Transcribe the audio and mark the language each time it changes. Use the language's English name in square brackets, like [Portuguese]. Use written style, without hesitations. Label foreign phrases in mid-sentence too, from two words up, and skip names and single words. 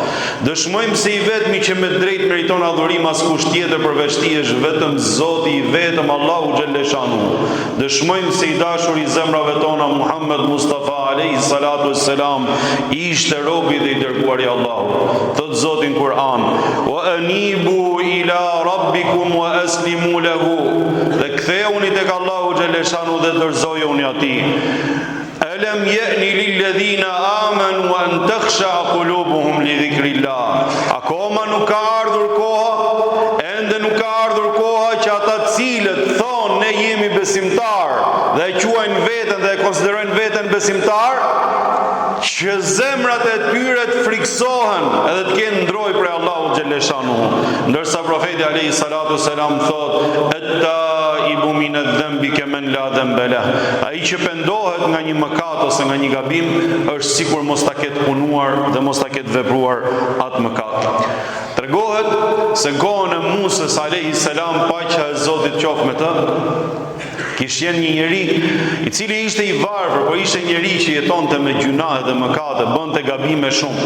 [Albanian] Dëshmojmë se i vetmi që me drejt meriton adhurim askush tjetër përveç ti është vetëm Zoti i vetëm Allahu xhalleshanu. Dëshmojmë se i dashur i zemrave tona Muhammed Mustafa [Arabic] عليه الصلاة والسلام [Albanian] ishte robi dhe i dërguari i Allahut. Thot Zoti në Kur'an: [Arabic] "وأنيبوا إلى ربكم وأسلموا له." [Albanian] Dhe ktheuni tek Allahu xhalleshanu dhe dorëzojuni atij. [Arabic] ألم يأن للذين آمنوا أن تخشع قلوبهم لذكر الله. [Albanian] Akoma nuk ka ardhur koha, ende nuk ka ardhur koha që ata të cilët thonë ne jemi besimtar dhe e quajnë veten dhe e konsiderojnë veten besimtar, që zemrat e tyre të friksohen edhe të kenë ndroj për Allahu xhalleshanu. Ndërsa profeti [Arabic] عليه الصلاة السلام [Albanian] thot: [Arabic] "التائب من الذنب كمن لا ذنب له." [Albanian] Ai që pendohet nga një mëkat ose nga një gabim është sikur mos ta ketë punuar dhe mos ta ketë vepruar atë mëkat. Tregohet se kohën e Musës [Arabic] عليه السلام, [Albanian] paqja e Zotit qoftë me të, kishte një njeri i cili ishte i varfër, por ishte njeri që jetonte me gjunahe dhe mëkate, bënte gabime shumë.